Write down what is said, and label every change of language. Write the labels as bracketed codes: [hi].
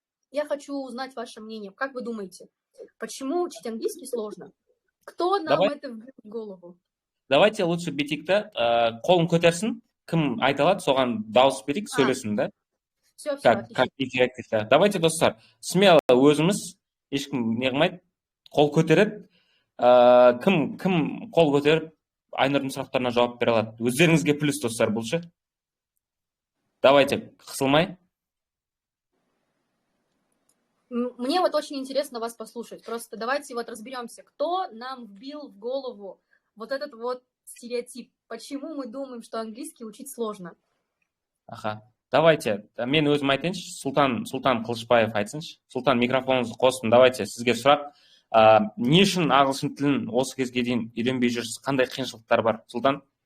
[ru] Я хочу узнать ваше мнение. Как вы думаете, почему учить английский сложно? Кто нам это вбил в голову? Давайте лучше [kk] битикті қолын көтерсін. Кім айта алады, соған дауыс берейік, сөйлесін, да? [ru] Все, [kk] как интерактивті. Давайте, достар, смело өзіміз, ешкім не қылмайды, қол көтереді. Кім қол көтеріп, Айнұрдың сұрақтарына жауап бере алады. Өздеріңізге плюс, достар, бұл ше. Давайте, қысылмай. [ru] Мне вот очень интересно вас послушать. Просто давайте вот разберемся, кто нам вбил в голову вот этот вот стереотип. Почему мы думаем, что английский учить сложно? [kk] Давайте, мен өзім айтайыншы, Сұлтан Қылышбаев айтсыншы. Сұлтан, микрофоныңызды қостым, давайте, сізге сұрақ. Не үшін ағылшын тілін осы кезге дейін үйренбей жүрсіз? Қандай қиыншылықтар бар? Сұлтан?